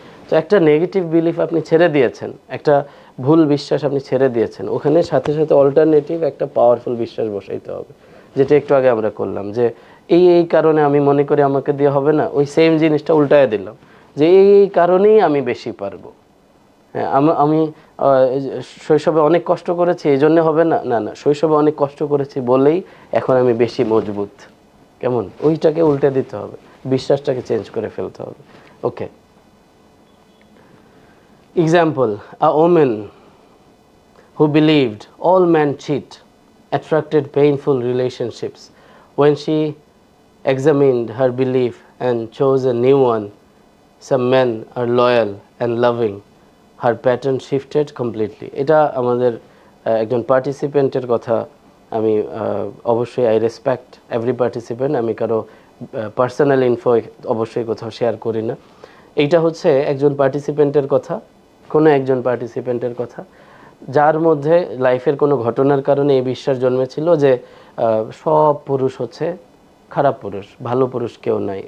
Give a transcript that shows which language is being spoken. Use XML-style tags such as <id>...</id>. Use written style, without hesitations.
<bn>তো একটা negative belief আপনি ছেড়ে দিয়েছেন, একটা ভুল বিশ্বাস আপনি ছেড়ে দিয়েছেন, ওখানে সাথে সাথে অল্টারনেটিভ একটা পাওয়ারফুল বিশ্বাস বসাইতে হবে, যেটা একটু আগে আমরা করলাম যে এই কারণে আমি মনে করি আমাকে দিয়ে হবে না, ওই সেম জিনিসটা উল্টায় দিলাম যে এই কারণেই আমি বেশি পারবো। হ্যাঁ, আমি শৈশবে অনেক কষ্ট করেছি এই জন্য হবে না, না না, শৈশবে অনেক কষ্ট করেছি বলেই এখন আমি বেশি মজবুত। কেমন, ওইটাকে উল্টে দিতে হবে, বিশ্বাসটাকে চেঞ্জ করে ফেলতে হবে।</bn> <en>Okay, example, a woman who believed all men cheat attracted painful relationships. When she examined her belief and chose a new one, some men are loyal and loving. Her pattern shifted completely.</en> <bn>এটা আমাদের একজন পার্টিসিপেন্টের কথা। আমি অবশ্যই</bn> <en>I respect every participant,</en> <bn>আমি কারো personal info অবশ্যই কোথাও শেয়ার করি না। এইটা হচ্ছে একজন পার্টিসিপেন্টের কথা, কোনো একজন পার্টিসিপেন্টের কথা, যার মধ্যে লাইফের কোনো ঘটনার কারণে এই বিশ্বাস জন্মেছিল যে সব পুরুষ হচ্ছে খারাপ পুরুষ, ভালো পুরুষ কেউ নাই।</bn>